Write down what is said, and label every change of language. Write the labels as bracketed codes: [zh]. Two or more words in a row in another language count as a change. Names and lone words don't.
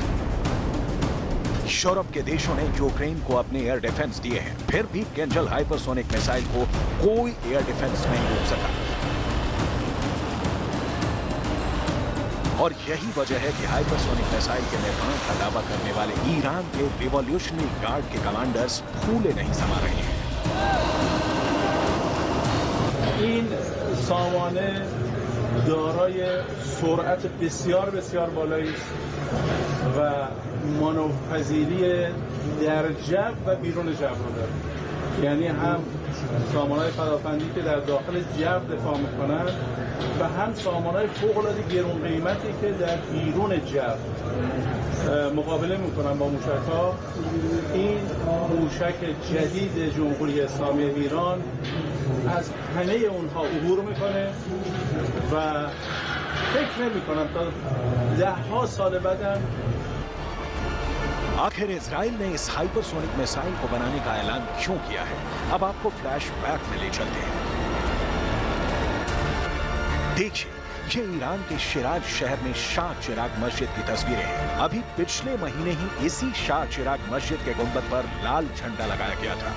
[hi] यूरोप के देशों ने यूक्रेन को अपने [en] air defence [hi] दिए हैं, फिर भी किंजल [en] hypersonic missile [hi] को कोई [en] air defence [hi] नहीं रोक सका। और यही वजह है कि [en] hypersonic missile [hi] के निर्माण का दावा करने वाले ईरान के [en] Revolutionary Guard [hi] के कमांडर्स फूले नहीं समा रहे हैं। [fa] این سامانه دارای سرعت بسیار بسیار بالایی است و مانورپذیری در جو و بیرون جو رو داره. یعنی هم سامانه‌های پدافندی که در داخل جو دفاع می‌کنند و هم سامانه‌های فوق‌العاده گران قیمتی که در بیرون جو مقابله می‌کنند با موشک‌ها. این موشک جدید جمهوری اسلامی ایران از همه اونها عبور میکنه و فکر نمی‌کنم تا 10 سال بعدم [hi] आखिर इजराइल ने इस [en] hypersonic missile [hi] को बनाने का ऐलान क्यों किया है? अब आपको फ्लैशबैक में ले चलते हैं। देखिए, ये ईरान के शिराज शहर में शाह चिराग मस्जिद की तस्वीरें हैं। अभी पिछले महीने ही इसी शाह चिराग मस्जिद के गुंबद पर लाल झंडा लगाया गया था।